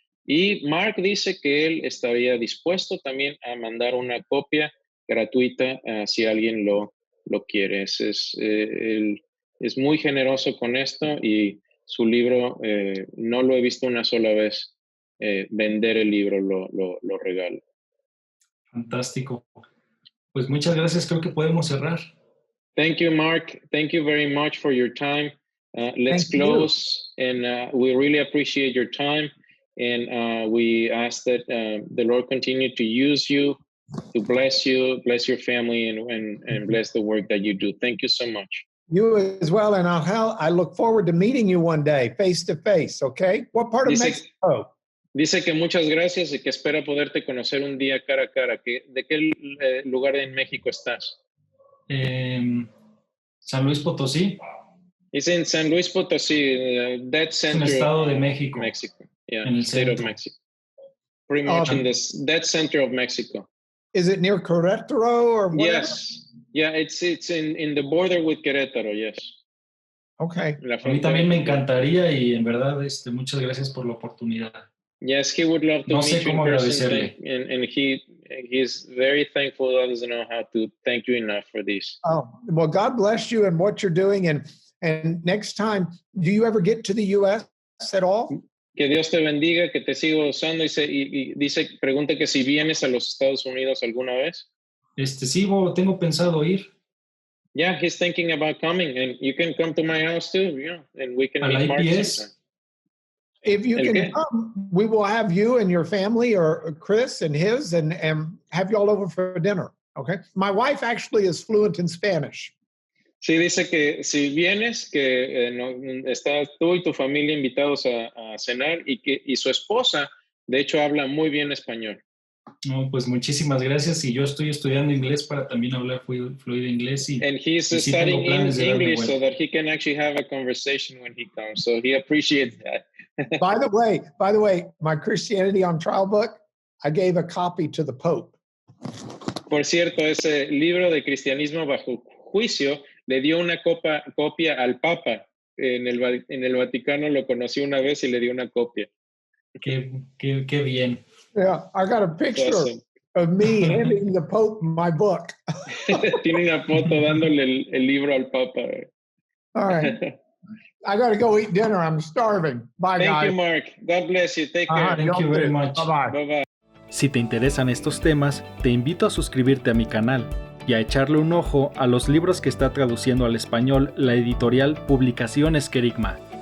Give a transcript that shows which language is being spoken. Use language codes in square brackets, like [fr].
[es] Y Mark dice que él estaría dispuesto también a mandar una copia gratuita si alguien lo quiere. Él es muy generoso con esto y su libro no lo he visto una sola vez vender el libro, lo regalo. Fantástico. Pues muchas gracias. Creo que podemos cerrar. [en] Thank you, Mark. Thank you very much for your time. Let's close. And we really appreciate your time. And we ask that the Lord continue to use you, to bless you, bless your family, and bless the work that you do. Thank you so much. You as well. And I look forward to meeting you one day, face to face, okay? What part of Mexico? [es] Dice que muchas gracias y que espera poderte conocer un día cara a cara. ¿De qué lugar en México estás? San Luis Potosí. Dice en San Luis Potosí, [en] dead center. [es] Es el estado de México. [en] Yeah, [es] en el [en] state [es] centro. [en] of Mexico. Pretty much in the dead center of Mexico. Is it near Querétaro or whatever? Yes. Yeah, it's in the border with Querétaro, yes. Okay. [es] A mí también me encantaría y en verdad muchas gracias por la oportunidad. [en] Yes, he would love to [es] no [en] meet [es] sé [en] you [es] cómo [en] in person, [es] agradecerle. [en] and he's very thankful. He doesn't know how to thank you enough for this. Oh, well, God bless you and what you're doing. And next time, do you ever get to the U.S. at all? [es] Que Dios te bendiga, que te siga usando y pregunta que si vienes a los Estados Unidos alguna vez. Sí, tengo pensado ir. [en] Yeah, he's thinking about coming, and you can come to my house too, yeah, and we can meet Mark sometime. If you can come, we will have you and your family or Chris and his and have you all over for dinner, okay? My wife actually is fluent in Spanish. [es] Sí, dice que si vienes, que estás tú y tu familia invitados a cenar y su esposa, de hecho, habla muy bien español. No, pues muchísimas gracias y yo estoy estudiando inglés para también hablar fluido inglés [en] and he's studying English so that he can actually have a conversation when he comes, so he appreciates that. By the way, my Christianity on Trial book, I gave a copy to the Pope. [es] Por cierto, ese libro de Cristianismo bajo juicio le dio una copia al Papa. En el Vaticano lo conocí una vez y le dio una copia. Qué bien. [en] Yeah, I got a picture of me handing the Pope my book. [es] Tiene una foto dándole el libro al Papa. [en] All right. I got to go eat dinner. I'm starving. Bye, guys. Thank you, Mark. God bless you. Take care. Thank you very much. Bye-bye. Bye-bye. [es] Si te interesan estos temas, te invito a suscribirte a mi canal y a echarle un ojo a los libros que está traduciendo al español la editorial Publicaciones Querigma.